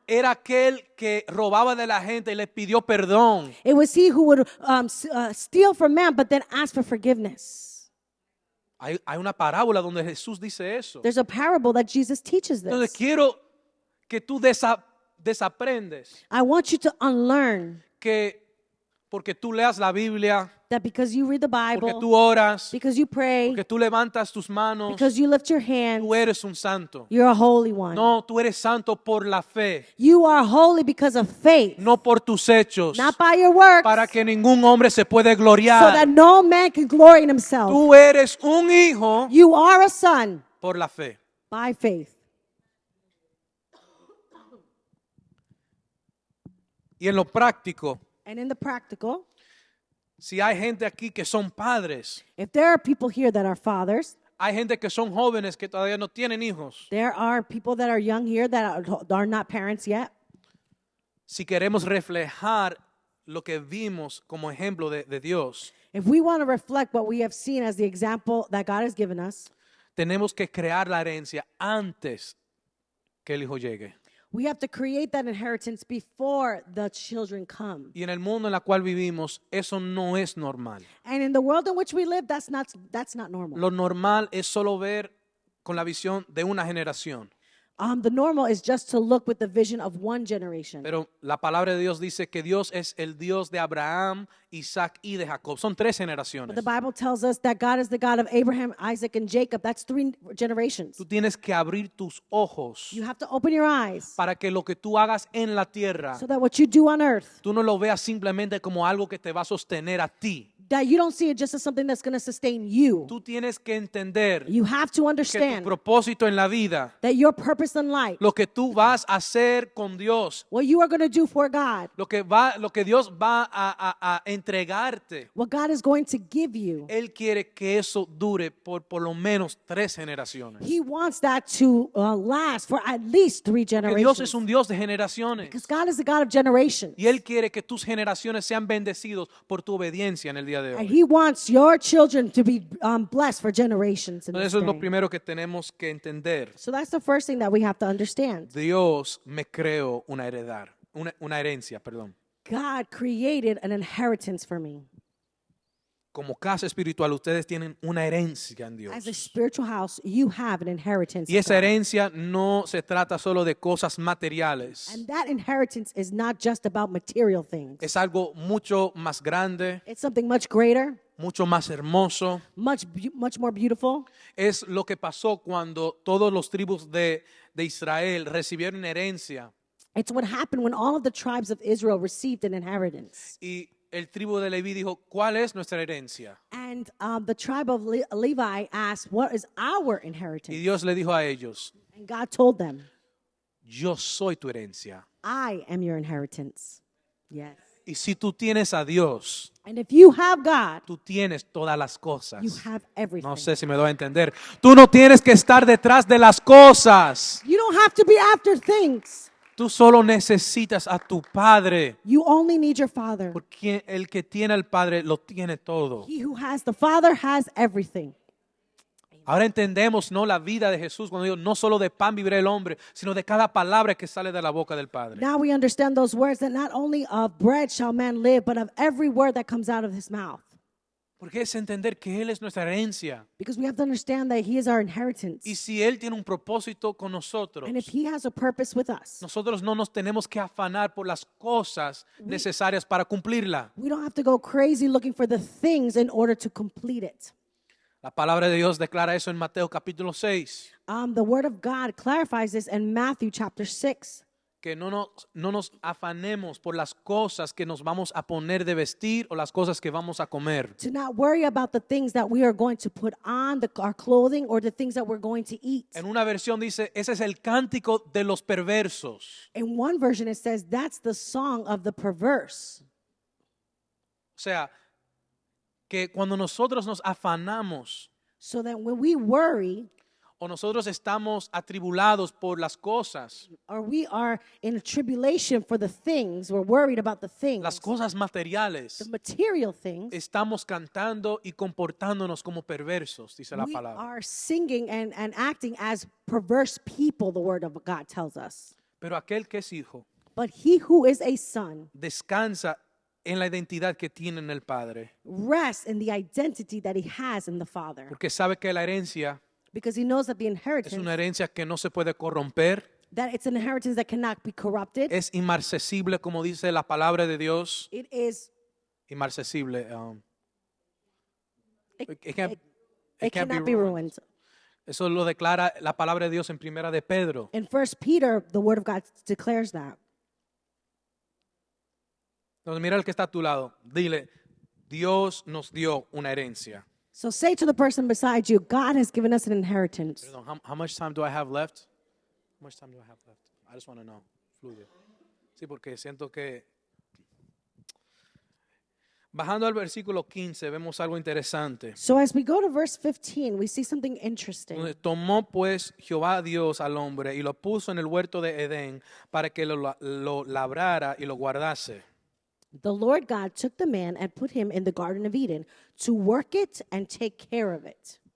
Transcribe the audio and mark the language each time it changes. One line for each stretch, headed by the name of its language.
Spanish: Era aquel que robaba de la gente y le pidió perdón.
English: It was he who would steal from man, but then ask for forgiveness.
Spanish: Hay una parábola donde Jesús dice eso.
English: There's a parable that Jesus teaches
Spanish: Entonces
English: this.
Spanish: quiero que tú desaprendes
English: I want you to unlearn
Spanish: que porque tú leas la Biblia,
English: that because you read the
Spanish: porque
English: Bible,
Spanish: tú oras,
English: because you pray,
Spanish: porque tú levantas tus manos,
English: because you lift your hands,
Spanish: tú eres un santo.
English: you're a holy one.
Spanish: No, tú eres santo por la fe,
English: You are holy because of faith,
Spanish: no por tus hechos,
English: not by your works,
Spanish: para que ningún hombre se puede
English: so
Spanish: gloriar.
English: that no man can glory in himself.
Spanish: Tú eres un hijo
English: You are a son
Spanish: por la fe.
English: by faith.
Spanish: Y en lo práctico,
English: And in the practical,
Spanish: si hay gente aquí que son padres,
English: if there are people here that are fathers,
Spanish: hay gente que son jóvenes que todavía no tienen hijos.
English: there are people that are young here that are not parents yet.
Spanish: Si queremos reflejar lo que vimos como ejemplo de Dios,
English: If we want to reflect what we have seen as the example that God has given us,
Spanish: tenemos que crear la herencia antes que el hijo llegue.
English: we have to create that inheritance before the children come.
Spanish: Y en el mundo en el cual vivimos, eso no es normal.
English: And in the world in which we live, that's not normal.
Spanish: Lo normal es solo ver con la visión de una generación.
English: The normal is just to look with the vision of one generation.
Spanish: Pero la palabra de Dios dice que Dios es el Dios de Abraham, Isaac y de Jacob. Son 3 generaciones.
English: But the Bible tells us that God is the God of Abraham, Isaac, and Jacob. That's 3 generations.
Spanish: Tú tienes que abrir tus ojos
English: You have to open your eyes
Spanish: para que lo que tú hagas en la tierra,
English: so that what you do on earth,
Spanish: tú no lo veas simplemente como algo que te va a sostener a ti.
English: that you don't see it just as something that's going to sustain you.
Spanish: Tú tienes que entender
English: You have to
Spanish: que tu
English: understand
Spanish: propósito en la vida,
English: that your purpose in life,
Spanish: lo que tú vas a hacer con Dios,
English: what you are going to do for God,
Spanish: lo que Dios va a entregarte,
English: what God is going to give you,
Spanish: Él quiere que eso dure por lo menos 3 generaciones.
English: He wants that to last for at least 3
Spanish: Porque Dios es
English: generations.
Spanish: un Dios de generaciones.
English: Because God is the God of generations.
Spanish: Y Él quiere que tus generaciones sean bendecidos por tu obediencia en el día de
English: And
Spanish: hoy.
English: He wants your children to be blessed for generations in
Spanish: Entonces
English: this
Spanish: eso es lo
English: day.
Spanish: primero que tenemos que entender.
English: So that's the first thing that we have to understand.
Spanish: Dios me creó una herencia, perdón.
English: God created an inheritance for me.
Spanish: Como casa espiritual, ustedes tienen una herencia en Dios.
English: As a spiritual house, you have an inheritance.
Spanish: Y
English: of
Spanish: esa
English: God.
Spanish: herencia no se trata solo de cosas materiales.
English: And that inheritance is not just about material things.
Spanish: Es algo mucho más grande,
English: It's something much greater,
Spanish: mucho más hermoso.
English: much more beautiful.
Spanish: Es lo que pasó cuando todos los tribus de Israel recibieron herencia.
English: It's what happened when all of the tribes of Israel received an inheritance.
Spanish: Y el tribu de Leví dijo, ¿cuál es nuestra herencia?
English: And the tribe of Levi asked, what is our
Spanish: Y
English: inheritance?
Spanish: Dios le dijo a ellos,
English: And God told them,
Spanish: yo soy tu herencia.
English: I am your inheritance. Yes.
Spanish: Y si tú tienes a Dios,
English: And if you have God,
Spanish: tú tienes todas las cosas.
English: you have everything.
Spanish: No sé si me doy a entender. Tú no tienes que estar detrás de las cosas.
English: You don't have to be after things.
Spanish: Tú solo necesitas a tu Padre.
English: You only need your Father.
Spanish: Porque el que tiene al Padre lo tiene todo.
English: He who has the Father has everything.
Spanish: Ahora entendemos, ¿no?, la vida de Jesús cuando digo, no solo de pan vivirá el hombre, sino de cada palabra que sale de la boca del Padre.
English: Now we understand those words that not only of bread shall man live, but of every word that comes out of his mouth.
Spanish: Porque es entender que Él es nuestra herencia.
English: Because we have to understand that he is our inheritance.
Spanish: Y si Él tiene un propósito con nosotros,
English: And if he has a purpose with us,
Spanish: nosotros no nos tenemos que afanar por las cosas necesarias para cumplirla.
English: we don't have to go crazy looking for the things in order to complete it.
Spanish: La palabra de Dios declara eso en Mateo capítulo 6.
English: The word of God clarifies this in Matthew chapter 6.
Spanish: Que no nos afanemos por las cosas que nos vamos a poner de vestir o las cosas que vamos a comer.
English: To not worry about the things that we are going to put on, our clothing, or the things that we're going to eat.
Spanish: En una versión dice, ese es el cántico de los perversos.
English: In one version it says, that's the song of the perverse.
Spanish: O sea, que cuando nosotros nos afanamos
English: So that when we worry,
Spanish: o nosotros estamos atribulados por las cosas,
English: or we are in a tribulation for the things, we're worried about the things,
Spanish: las cosas materiales,
English: the material things,
Spanish: estamos cantando y comportándonos como perversos, dice la
English: we
Spanish: palabra.
English: are singing and acting as perverse people, the word of God tells us.
Spanish: Pero aquel que es hijo
English: But he who is a son
Spanish: descansa en la identidad que tiene en el Padre,
English: rests in the identity that he has in the Father.
Spanish: porque sabe que la herencia
English: Because he knows that the
Spanish: es
English: inheritance,
Spanish: una herencia que no se puede corromper,
English: that it's an inheritance that cannot be corrupted.
Spanish: es inmarcesible, como dice la palabra de Dios,
English: It is
Spanish: inmarcesible.
English: It, It can't, it- it it can't be cannot be ruined. ruined.
Spanish: Eso lo declara la palabra de Dios en Primera de Pedro.
English: In 1 Peter, the word of God declares that.
Spanish: Entonces mira el que está a tu lado. Dile, Dios nos dio una herencia.
English: So say to the person beside you, God has given us an inheritance.
Spanish: Perdón,
English: how much time do I have left? How much time do I have left? I just want to know.
Spanish: Fluye. Sí, porque siento que... Bajando al versículo 15 vemos algo interesante.
English: So as we go to verse 15, we see something interesting.
Spanish: Donde tomó pues Jehová Dios al hombre y lo puso en el huerto de Edén para que lo labrara y lo guardase.
English: The Lord God took the man and put him in the Garden of Eden to work it and take care of it.